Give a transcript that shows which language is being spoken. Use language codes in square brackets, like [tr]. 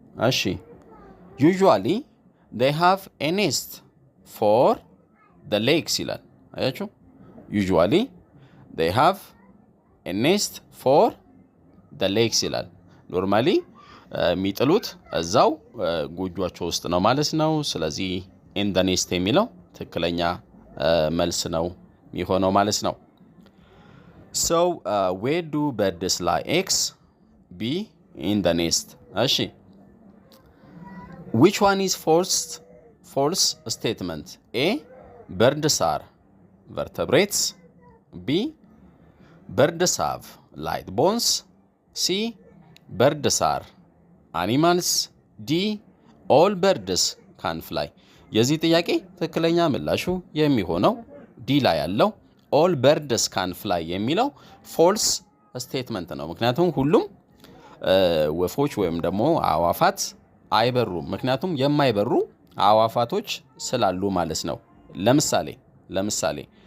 [am] እሺ [en] usually they have a nest for the legs [am] ይላል። አያችሁ usually they have a nest for the legs ይላል። ኖርማሊ የሚጥሉት እዛው ጎጆአቸው ውስጥ ነው ማለት ነው። ስለዚህ [en] in the nest [am] የሚለው ትክክለኛ መልስ ነው የሚሆነው ማለት ነው። [en] So where do birds lay eggs? B in the nest. እሺ which one is false statement? A birds are vertebrates, B birds have light bones, C birds are animals, D all birds can fly። [am] የዚህ ጥያቄ ትክክለኛ ምላሹ የሚሆነው ዲ ላይ ያለው [en] all birds can fly [am] የሚለው [en] false statement [am] ነው። ምክንያቱም ሁሉም ወፎች ወይም ደግሞ አዋፋት አይበሩም። ምክንያቱም የማይበሩ አዋፋቶች ስላሉ ማለት ነው። ለምሳሌ